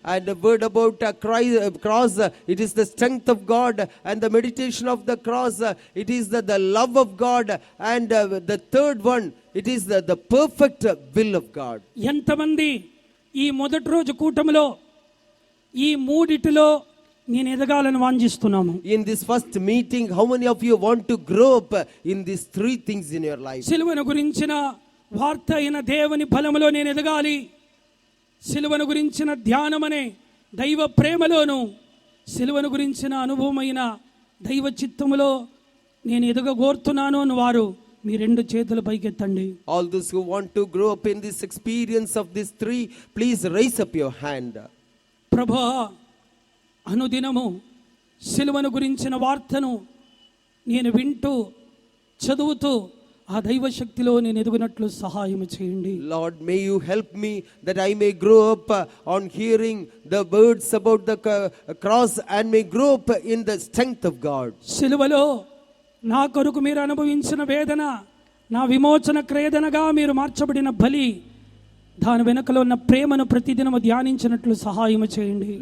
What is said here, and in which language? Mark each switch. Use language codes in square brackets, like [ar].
[en] And the word about cross, it is the strength of God. And the meditation of the cross, it is the love of God. And the third one, it is the perfect will of God. [te] ఎంతమంది ఈ మొదటి రోజు కూటమిలో ఈ మూడిటిలో నేను ఎదగాలని వాంఛిస్తున్నాను? [en] In this first meeting, how many of you want to grow up in these three things in your life? [te] సిలువను గురించిన వార్త అయిన దేవుని బలములో నేను ఎదగాలి, సిలువను గురించిన ధ్యానమనే దైవ ప్రేమలోను, సిలువను గురించిన అనుభవమైన దైవ చిత్తములో నేను ఎదగగోరుతున్నాను అని వారు మీ రెండు చేతుల పైకెత్తండి. [en] All those who want to grow up in this experience of these three, please raise up your hand. [te] ప్రభా, అనుదినము సిలువను గురించిన వార్తను నేను వింటూ చదువుతూ ఆ దైవ శక్తిలో నేను ఎదుగునట్లు సహాయం చేయండి. [en] Lord, may you help me that I may grow up on hearing the words about the cross and may grow up in the strength of God. [te] సిలువలో నా కొరకు మీరు అనుభవించిన వేదన నా విమోచన క్రేదనగా మీరు మార్చబడిన బలి, దాని వెనుకలో ఉన్న ప్రేమను ప్రతిదినము ధ్యానించినట్లు సహాయం చేయండి.